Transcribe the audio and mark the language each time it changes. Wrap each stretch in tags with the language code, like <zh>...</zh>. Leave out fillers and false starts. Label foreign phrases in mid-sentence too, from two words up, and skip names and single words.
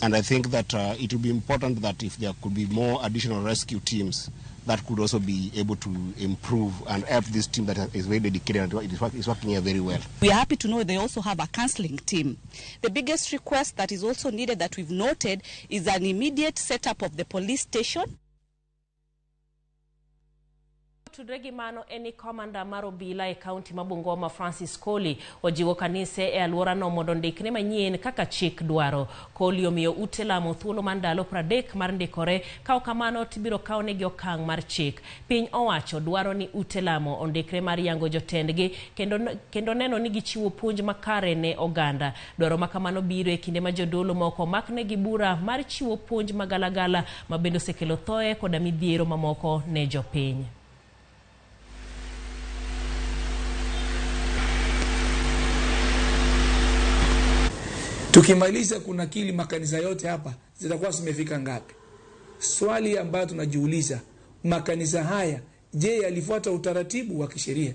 <en>And I think that it would be important that if there could be more additional rescue teams, that could also be able to improve and help this team that is very dedicated and is working here very well. We are happy to know they also have a counseling team. The biggest request that is also needed that we've noted is an immediate setup of the police station.</en> <luo>Tudregi mano eni komanda marobila e kaunti mabungoma Francis Koli ojiwo kanise e alwora no mondo ndikne manyien kaka chik dwaro. Koli omiyo ute lamo thuolo mandalo 30 mar ndikore kao kamano tibiro kaonegi okang' mar chik. Piny owacho dwaro ni ute lamo ondikre mar yango jotendgi kendo neno ni gichiwo puonj makare ne oganda. Dwaro makamano biro e kinde ma jodolo moko maknegi bura mar chiwo puonj magalagala mabendo osekelo thoe koda midhiero mamoko ne jopiny.</luo> <sw>Tukimaliza kunakili makanisa yote hapa, zitakuwa zimefika ngapi? Swali ambayo tunajiuliza, makanisa haya, je, yalifuata utaratibu wa kisheria?</sw>